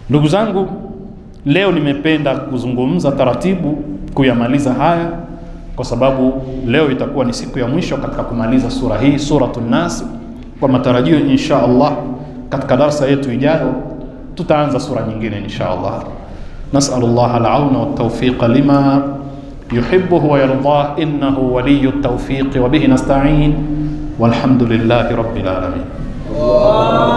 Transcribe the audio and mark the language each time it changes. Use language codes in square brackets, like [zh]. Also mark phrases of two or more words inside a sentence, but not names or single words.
[sw] Ndugu zangu, Leo nimependa kuzungumza taratibu kuyamaliza haya, kwa sababu leo itakuwa ni siku ya mwisho katika kumaliza sura hii, Suratun Nas. Kwa matarajio [ar] إن شاء الله [sw] katika darasa yetu ijayo tutaanza sura nyingine [ar] إن شاء الله. نسأل الله العون والتوفيق لما يحبه ويرضاه، إنه ولي التوفيق وبه نستعين، والحمد لله رب العالمين.